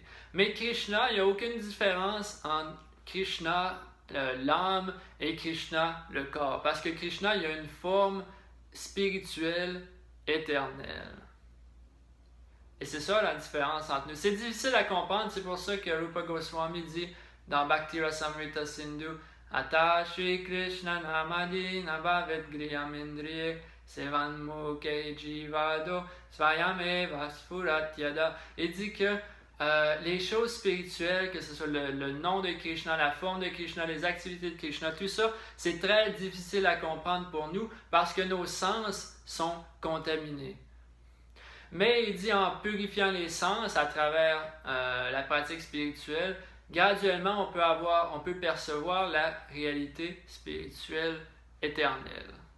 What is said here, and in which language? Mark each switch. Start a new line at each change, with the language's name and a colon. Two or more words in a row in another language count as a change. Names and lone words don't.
French: Mais Krishna, il n'y a aucune différence entre Krishna, l'âme, et Krishna, le corps. Parce que Krishna, il a une forme spirituelle éternelle. Et c'est ça la différence entre nous. C'est difficile à comprendre, c'est pour ça que Rupa Goswami dit dans Bhakti Rasamrita Sindhu,
Sanskrit: Ata Shri Krishna Namadi Nabhavet Griyam Indriye Sevan Mukhe Jivado Svayameva Spuratyada.
French: Il dit que les choses spirituelles, que ce soit le nom de Krishna, la forme de Krishna, les activités de Krishna, tout ça, c'est très difficile à comprendre pour nous parce que nos sens sont contaminés. Mais il dit en purifiant les sens à travers la pratique spirituelle, graduellement on peut percevoir la réalité spirituelle éternelle.